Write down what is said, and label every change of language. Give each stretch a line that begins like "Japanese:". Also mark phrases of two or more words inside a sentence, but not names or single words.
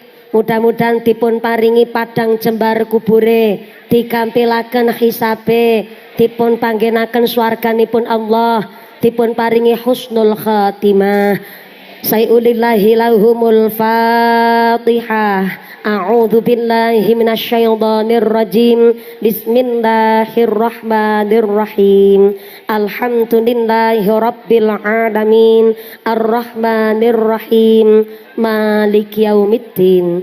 Javanese: Mudah-mudahan dipun paringi padang jembar kubure, digampilaken hisabe, dipun panggenaken swarganipun Allah, dipun paringi
Arabic: حسن الخاتمة. شيء لله لهم الفاتحة. أعوذ بالله من الشيطان الرجيم. بسم الله الرحمن الرحيم. الحمد لله رب العالمين. الرحمن الرحيم. مالك يوم الدين.